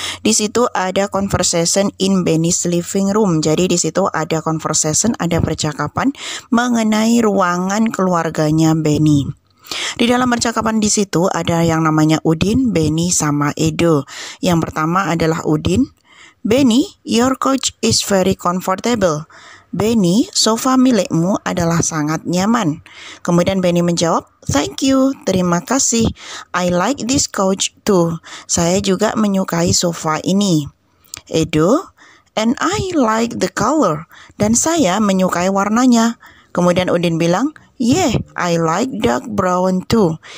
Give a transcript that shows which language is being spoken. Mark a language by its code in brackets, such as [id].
[id] Di situ ada [en] conversation in Benny's living room. [id] Jadi di situ ada conversation, ada percakapan mengenai ruangan keluarganya Benny. Di dalam percakapan di situ ada yang namanya Udin, Benny, sama Edo. Yang pertama adalah Udin. [en] "Benny, your couch is very comfortable." [id] "Benny, sofa milikmu adalah sangat nyaman." Kemudian Benny menjawab, [en] "Thank you, [id] terima kasih. [en] I like this couch too." [id] Saya juga menyukai sofa ini. Edo, [en] "And I like the color." [id] Dan saya menyukai warnanya. Kemudian Udin bilang, [en] "Yeah, I like dark brown too."